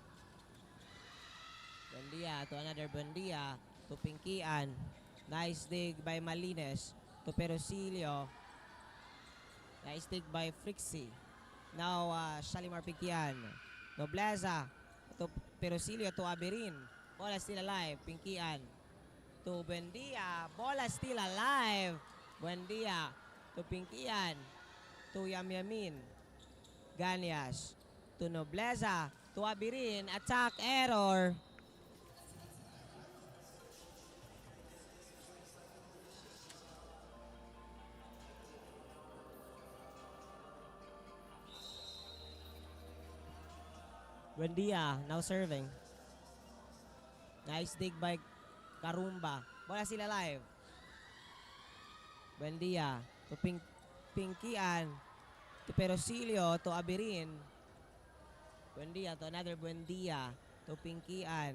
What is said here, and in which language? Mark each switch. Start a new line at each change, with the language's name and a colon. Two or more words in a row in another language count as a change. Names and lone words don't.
English: Buendia to another Buendia to Pinkian. Nice dig by Malines to Perosilio. Nice dig by Frixie. Now Shalimar Pinkian. Nobleza to Perosilio to Abirin. Bola still alive. Pinkian to Buendia. Bola still alive. Buendia to Pinkian to Yamyamin. Ganyas to Nobleza to Abirin. Attack error. Buendia now serving. Nice dig by Karumba. Bola sila live. Buendia to Pinkian to Perosilio to Abirin. Buendia to another Buendia to Pinkian.